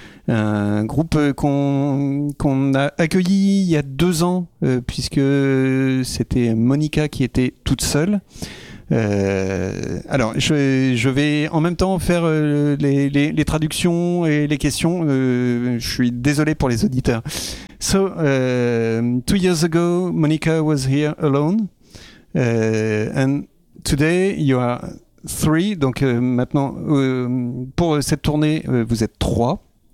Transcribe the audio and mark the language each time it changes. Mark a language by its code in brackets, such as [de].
[fr] Un groupe qu'on a accueilli il y a 2 ans, puisque c'était Monica qui était toute seule. Alors, je vais en même temps faire les traductions et les questions. Je suis désolé pour les auditeurs. [en] So, 2 years ago, Monica was here alone. And today, you are 3. [fr] Donc, maintenant, pour cette tournée, vous êtes 3.